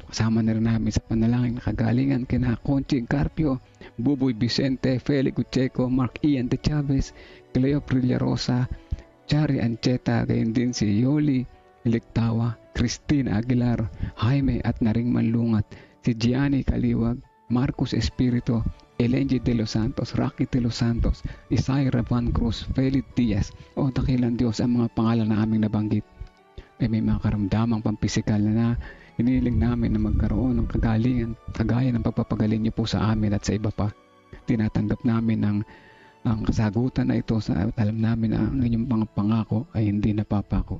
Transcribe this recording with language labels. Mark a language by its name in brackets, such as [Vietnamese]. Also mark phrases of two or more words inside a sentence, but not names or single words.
[Filipino] Kasama na rin namin sa panalangin na kagalingan kina Conchi Carpio, Buboy Vicente, Felix Ucheco, Mark Ian de Chavez, Cleo Prillarosa, Chari Ancheta, din si Yoli Iliktawa, Christina Aguilar, Jaime at Naring Manlungat, si Gianni Kaliwag, Marcos Espirito, Elenji de los Santos, Rocky de los Santos, Isaira Van Cruz, Felix Diaz. O dakilang Diyos, ang mga pangalan na aming nabanggit ay may mga karamdamang pampisikal na hiniling namin na magkaroon ng kagalingan, kagaya ng pagpapagaling niyo po sa amin at sa iba pa. Tinatanggap namin ang kasagutan na ito, sa alam namin na ang inyong mga pangako ay hindi napapako.